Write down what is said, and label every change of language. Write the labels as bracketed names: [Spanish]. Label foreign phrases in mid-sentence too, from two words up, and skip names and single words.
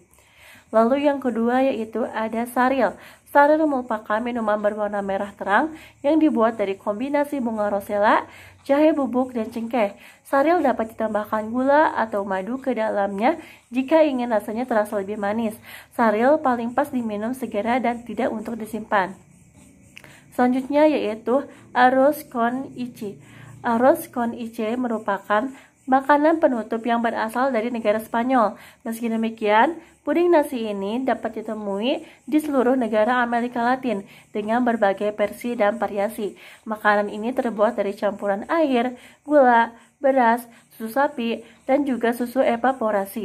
[Indonesian] Lalu yang kedua yaitu ada saril. Saril merupakan minuman berwarna merah terang yang dibuat dari kombinasi bunga rosella, jahe bubuk, dan cengkeh. Saril dapat ditambahkan gula atau madu ke dalamnya jika ingin rasanya terasa lebih manis. Saril paling pas diminum segera dan tidak untuk disimpan. Selanjutnya yaitu [Spanish] arroz con leche. Arroz con leche [Indonesian] merupakan makanan penutup yang berasal dari negara Spanyol. Meski demikian, puding nasi ini dapat ditemui di seluruh negara Amerika Latin dengan berbagai versi dan variasi. Makanan ini terbuat dari campuran air, gula, beras, susu sapi, dan juga susu evaporasi.